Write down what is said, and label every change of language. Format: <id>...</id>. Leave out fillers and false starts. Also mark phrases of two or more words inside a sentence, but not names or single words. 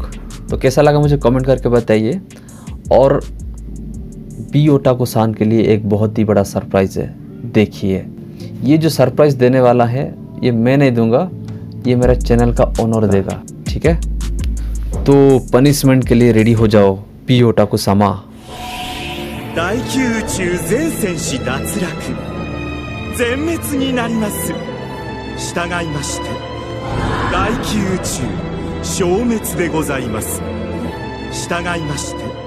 <hi>तो कैसा लगा मुझे कमेंट करके बताइए। और बी ओटाको-सान के लिए एक बहुत ही बड़ा सरप्राइज़ है, देखिए। ये जो सरप्राइज़ देने वाला है ये मैं नहीं दूंगा, ये मेरा चैनल का ओनर देगा, ठीक है। ठीक है, तो पनिशमेंट के लिए रेडी हो जाओ पीओ टाकुसामा।</hi> <ja>大気宇宙全戦士脱落全滅になります。従いまして大気宇宙消滅でございます。従いまして</ja>